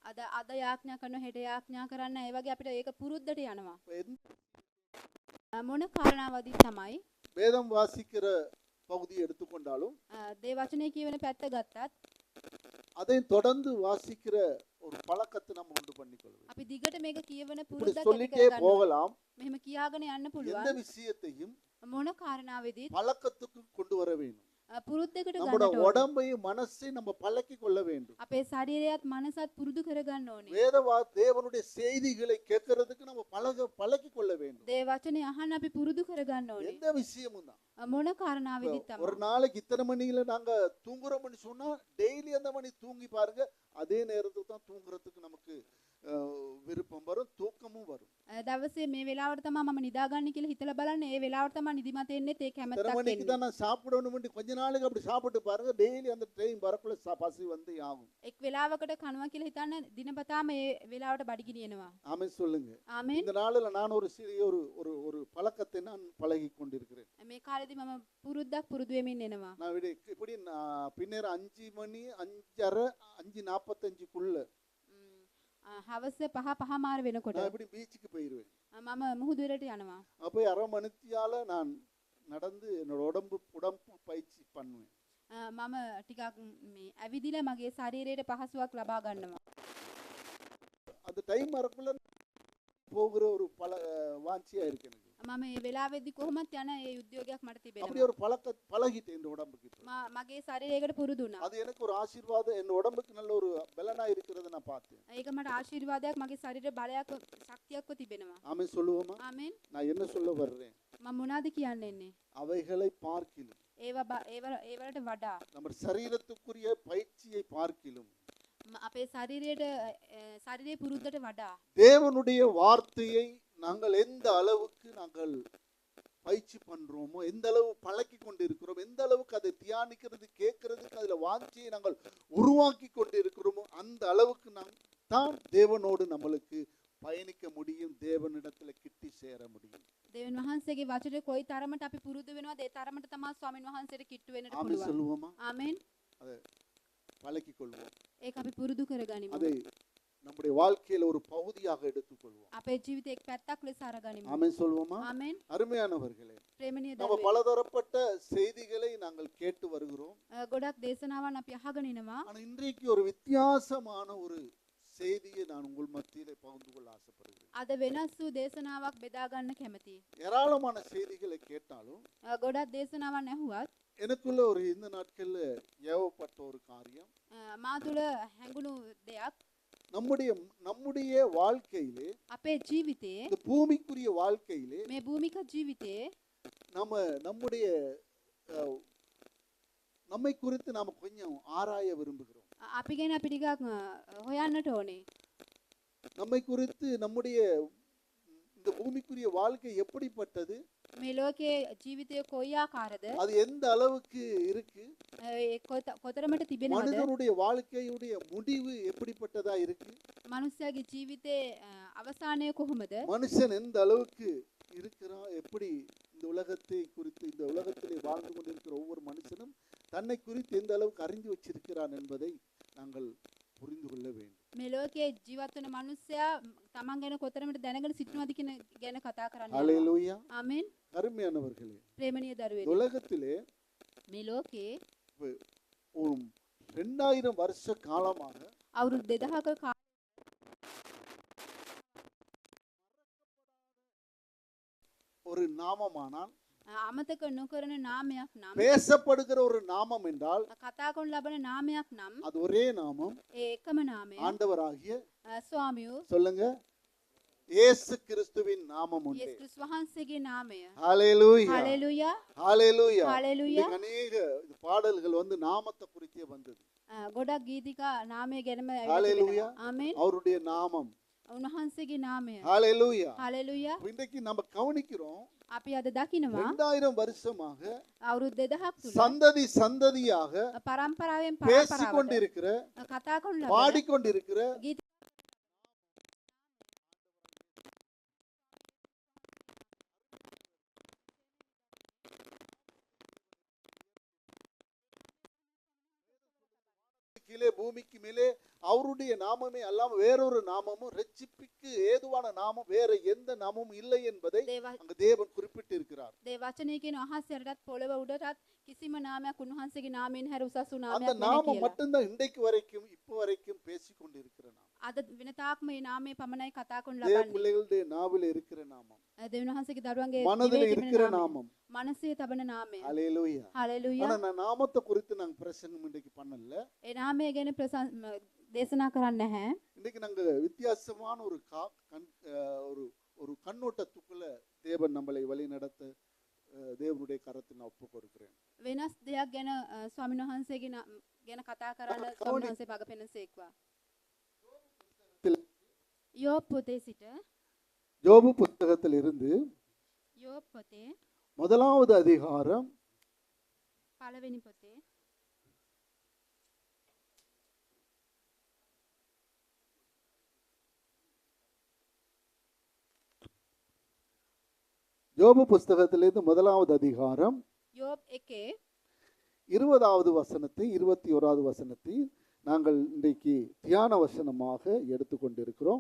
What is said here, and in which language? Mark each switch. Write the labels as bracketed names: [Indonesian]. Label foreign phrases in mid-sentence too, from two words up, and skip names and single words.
[Tamil] வேதம் வாசிக்கிற பகுதியை எடுத்துக்கொண்டாலும் அதை தொடர்ந்து வாசிக்கிற ஒரு பழக்கத்தை நம்ம உண்டு பண்ணிக்கொள்வோம். சொல்லிட்டே போகலாம். [Sinhala] මෙහෙම කියාගෙන යන්න [Tamil] எந்த [Sinhala] පුළුවන්. [Tamil] விஷயத்தையும் [Sinhala] මොන කාරණාවෙදිත් [Tamil] பழக்கத்துக்கு கொண்டு வர வேண்டும். [Sinhala] පුරුද්දකට [Tamil] நம்மளோட [Sinhala] ගන්නට ඕනේ. [Tamil] உடம்பையும் மனசையும் நம்ம பழக்கி கொள்ள வேண்டும். [Sinhala] අපේ ශරීරයත් මනසත් පුරුදු කරගන්න ඕනේ. [Tamil] தேவனுடைய செய்திகளை கேட்கறதுக்கு நம்ம பழக்கி கொள்ள வேண்டும். [Sinhala] දේ වචනේ අහන්න අපි පුරුදු කරගන්න ඕනේ. [Tamil] எந்த விஷயமும் தான். [Sinhala] මොන කාරණාවෙදිත් [Tamil] ஒரு [Sinhala] තමයි. [Tamil] நாளைக்கு இத்தனை மணியில நாங்க தூங்குறோம்னு சொன்னா டெய்லி அந்த மணி தூங்கி பாருங்க, அதே நேரத்துக்கு தான் தூங்குறதுக்கு நமக்கு விருப்பம் வரும், தூக்கமும் வரும். [Sinhala] දවසේ මේ වෙලාවට තමයි මම නිදාගන්නේ කියලා හිතලා බලන්න. ඒ වෙලාවට තමයි නිදිමත එන්නේ, ඒ [Tamil] இத்தனை [Sinhala] කැමැත්තක් [Tamil] மணிக்கு [Sinhala] එන්නේ. [Tamil] தான் நான் சாப்பிடணும், கொஞ்ச நாளைக்கு அப்படி சாப்பிட்டு பாருங்க, டெய்லி அந்த ட்ரெயின் வரக்குள்ள பசி வந்து ஆகும். [Sinhala] එක් වෙලාවකට කනවා කියලා හිතන්න දිනපතාම ඒ වෙලාවට බඩගිනියනවා. [Tamil] ஆமென் சொல்லுங்க. [Sinhala] ආමෙන්. [Tamil] இந்த நாளில் நான் ஒரு சிறிய ஒரு ஒரு ஒரு பழக்கத்தை நான் பழகி கொண்டிருக்கிறேன். [Sinhala] මේ කාලෙදි මම පුරුද්දක් පුරුදු වෙමින් එනවා. [Tamil] நான் இப்படி பின்னர் 5 மணி 5:30 5:45க்குள்ள [Sinhala] හවස 5:05 වෙනකොට [Tamil] நான் இப்படி பீச்சுக்கு போயிருவேன். [Sinhala] මම මුහුදුරට යනවා. [Tamil] அப்போ அரை மணித்தியால நான் நடந்து என்னோட உடம்பு பயிற்சி பண்ணுவேன். [Sinhala] මම ටිකක් මේ ඇවිදිලා මගේ ශරීරයට පහසුවක් ලබා ගන්නවා. [Tamil] அந்த டைம் வரக்குள்ள போகிற ஒரு வாஞ்சியா இருக்கு எனக்கு. [Sinhala] මම මේ වෙලාවෙදි කොහොමත් යන ඒ උද්‍යෝගයක් මට [Tamil] அப்படி [Sinhala] තිබෙනවා. [Tamil] ஒரு பழகிட்டேன் இந்த உடம்புக்கு. [Sinhala] මගේ ශරීරයකට පුරුදු වුණා. [Tamil] அது எனக்கு ஒரு ஆசீர்வாதம், என் உடம்புக்கு நல்ல ஒரு பலனா இருக்கிறத நான் பார்த்தேன். [Sinhala] ඒක මට ආශිර්වාදයක්, මගේ ශරීරේ බලයක් ශක්තියක්ව තිබෙනවා. [Tamil] ஆமென் சொல்லுவோமா? [Sinhala] ආමෙන්. [Tamil] நான் என்ன சொல்ல வர்றேன்? [Sinhala] මම මොනවද කියන්න එන්නේ? [Tamil] அவைகளை பார்க்கிலும் [Sinhala] ඒවලට වඩා [Tamil] நம்ம சரீரத்துக்குரிய பயிற்சியை பார்க்கிலும் [Sinhala] අපේ ශරීරයේ පුරුද්දට වඩා [Tamil] தேவனுடைய வார்த்தையை நாங்கள் எந்த அளவுக்கு நாங்கள் பயிற்சி பண்றோமோ, எந்த அளவு பழக்கி கொண்டு இருக்கிறோம், எந்த அளவுக்கு அதை தியானிக்கிறது கேட்கறதுக்கு அதுல வாஞ்சியை நாங்கள் உருவாக்கி கொண்டு இருக்கிறோமோ, அந்த அளவுக்கு நாம் தான் தேவனோடு நம்மளுக்கு பயணிக்க முடியும், தேவனிடத்துல கிட்டி சேர முடியும். [Sinhala] දෙවියන් වහන්සේගේ වචනේ කොයි තරමට අපි පුරුදු වෙනවද ඒ තරමට තමයි ස්වාමීන් වහන්සේට කිට්ටු වෙන්නට [Tamil] ஆமென் [Sinhala] පුළුවන්. [Tamil] சொல்லுவோமா? [Sinhala] ආමෙන්. [Tamil] அதை பழக்கிக் கொள்வோம். [Sinhala] ඒක අපි පුරුදු කරගනිමු. [Tamil] அதை நம்முடைய வாழ்க்கையில ஒரு பகுதியாக எடுத்துக்கொள்வோம். [Sinhala] අපේ ජීවිතේ එක් පැත්තක් ලෙස අරගනිමු. [Tamil] ஆமென் சொல்லுவோமா? [Sinhala] ආමෙන්. [Tamil] அருமையானவர்களே, [Sinhala] ප්‍රේමණීය [Tamil] நம்ம [Sinhala] දරුවෝ. [Tamil] பலதரப்பட்ட செய்திகளை நாங்கள் கேட்டு வருகிறோம். [Sinhala] ගොඩක් දේශනාවන් අපි අහගෙන ඉනවා. [Tamil] ஆனா இன்றைக்கு ஒரு வித்தியாசமான ஒரு செய்தியை நான் உங்கள் மத்தியிலே பகிர்ந்து கொள்ள ஆசைப்படுகிறேன். [Sinhala] අද වෙනස් වූ දේශනාවක් බෙදා ගන්න කැමතියි. [Tamil] ஏராளமான செய்திகளை கேட்டாலும் [Sinhala] ගොඩක් දේශනාවන් ඇහුවත් [Tamil] எனக்குள்ள ஒரு இந்த நாட்கள்ல ஏவப்பட்ட ஒரு காரியம், [Sinhala] මා තුළ හැඟුණු දෙයක් [Tamil] நம்முடைய வாழ்க்கையிலே, [Sinhala] අපේ ජීවිතේ [Tamil] இந்த பூமிக்குரிய வாழ்க்கையிலே [Sinhala] මේ භූමික ජීවිතේ [Tamil] நம்முடைய நம்மை குறித்து நாம கொஞ்சம் ஆராய விரும்புகிறோம். [Sinhala] අපි ගැන අපි ටිකක් හොයන්නට ඕනේ. [Tamil] நம்மை குறித்து நம்முடைய இந்த பூமிக்குரிய வாழ்க்கை எப்படிப்பட்டது, [Sinhala] මේ ලෝකයේ ජීවිතය කොයි ආකාරද, [Tamil] அது எந்த அளவுக்கு இருக்கு, [Sinhala] කොතරමට තිබෙනවද, [Tamil] மனிதனுடைய வாழ்க்கையுடைய முடிவு எப்படிப்பட்டதா இருக்கு, [Sinhala] මනුස්සයාගේ ජීවිතේ අවසානය කොහොමද, [Tamil] மனுஷன் எந்த அளவுக்கு இருக்கிறான், எப்படி இந்த உலகத்தை குறித்து, இந்த உலகத்திலே வாழ்ந்து கொண்டிருக்கிற ஒவ்வொரு மனுஷனும் தன்னை குறித்து எந்த அளவுக்கு அறிந்து வச்சிருக்கிறான் என்பதை நாங்கள் புரிந்து கொள்ள வேண்டும். [Sinhala] මේ ලෝකයේ ජීවත් වෙන මනුස්සයා තමන් ගැන කොතරමට දැනගෙන සිටිනවද කියන ගැන කතා කරන්න. [Tamil] ஹல்லேலூயா. [Sinhala] ආමෙන්. [Tamil] அருமையானவர்களே, [Sinhala] ප්‍රේමණීය දරුවනේ, [Tamil] உலகத்திலே [Sinhala] මේ ලෝකේ [Tamil] ஒரு 2000 வருஷ காலமாக [Sinhala] අවුරුදු 2000ක [Tamil] ஒரு நாமமானால், [Sinhala] අමතක නොකරන නාමයක් නම්, [Tamil] பேசப்படுகிற ஒரு நாமம் என்றால் [Sinhala] කතා කරන ලබන නාමයක් නම්, [Tamil] அது ஒரே நாமம், [Sinhala] ඒ එකම නාමය [Tamil] ஆண்டவராகிய [Sinhala] ස්වාමියෝ [Tamil] சொல்லுங்க, இயேசு கிறிஸ்துவின் நாமம் உண்டு. [Sinhala] යේසුස් ක්‍රිස්තුස් වහන්සේගේ නාමය. [Tamil] ஹல்லேலூயா. [Sinhala] හalleluya. [Tamil] ஹalleluya. [Sinhala] හalleluya. [Tamil] அநேக பாடல்கள் வந்து நாமத்தை குறித்தே வந்தது. [Sinhala] ගොඩක් ගීතිකා නාමය ගැනම [Tamil] ஹalleluya. [Sinhala] ආමෙන්. [Tamil] அவருடைய நாமம். [Sinhala] උන්වහන්සේගේ නාමය. [Tamil] ஹalleluya. [Sinhala] හalleluya. [Tamil] இன்றைக்கு நம்ம கவனிக்கிறோம், [Sinhala] අපි අද දකිනවා [Tamil] 2000 வருஷமாக [Sinhala] අවුරුදු 2000ක් තුල [Tamil] சந்ததி சந்ததியாக [Sinhala] පරම්පරාවෙන් පරම්පරාවට [Tamil] பேசிக்கொண்டிருக்கிற, [Sinhala] කතා කරන ලබන [Tamil] பாடிக்கொண்டிருக்கிற [Sinhala] ගීත [Tamil] கீழே பூமிக்கு மேலே அவருடைய நாமமே அல்லாம வேறொரு நாமமும், ரட்சிப்புக்கு ஏதுவான நாமம் வேற எந்த நாமமும் இல்லை என்பதை அங்க தேவன் குறிப்பிட்டு இருக்கிறார். [Sinhala] දේ වචනේ කියන අහසයටත් පොළව උඩටත් කිසිම නාමයක් උන්වහන්සේගේ නාමයෙන් හැර උසස් වූ [Tamil] அந்த [Sinhala] නාමයක් නැහැ [Tamil] நாமம் [Sinhala] කියලා. [Tamil] மட்டும்தான் இன்றைக்கு வரைக்கும் இப்ப வரைக்கும் பேசிக்கொண்டிருக்கிற நாமம். [Sinhala] අද වෙන තාක්ම මේ නාමය පමණයි කතා කරනු [Tamil] தேவ [Sinhala] ලබන්නේ. [Tamil] பிள்ளைகளுடைய நாவில் இருக்கிற நாமம், [Sinhala] දෙවියන් වහන්සේගේ දරුවන්ගේ [Tamil] மனதில் [Sinhala] දිවේ තිබෙන [Tamil] இருக்கிற [Sinhala] නාමය. [Tamil] நாமம். [Sinhala] මනසේ තබන නාමය. [Tamil] ஹalleluya. [Sinhala] හලෙලූයා. [Tamil] ஆனா நான் நாமத்தை குறித்து நாங்க பிரசங்கம் இன்னைக்கு பண்ணல. [Sinhala] ඒ නාමය ගැන දේශනා කරන්නේ නැහැ. [Tamil] இன்னைக்கு நாங்க வித்தியாசமான ஒரு ஒரு ஒரு கண்ணோட்டத்துக்குள்ள தேவன் நம்மளை வழி நடத்த தேவனுடைய கரத்தில் நான் ஒப்பு கொடுக்கிறேன். [Sinhala] වෙනස් දෙයක් ගැන ස්වාමීන් වහන්සේගේ ගැන කතා කරන්න ස්වාමීන් වහන්සේ මඟ පෙන්වසේක්වා. யோப் පොතේ සිට [Tamil] யோபு புத்தகத்தில் இருந்து [Sinhala] யோப் පොතේ [Tamil] முதலாவது அதிகாரம் [Sinhala] පළවෙනි පොතේ [Tamil] யோபு புஸ்தகத்திலிருந்து முதலாவது அதிகாரம் யோப் 1 20வது வசனத்தை 21வது வசனத்தை நாங்கள் இன்றைக்கு தியான வசனமாக எடுத்துக்கொண்டிருக்கிறோம்.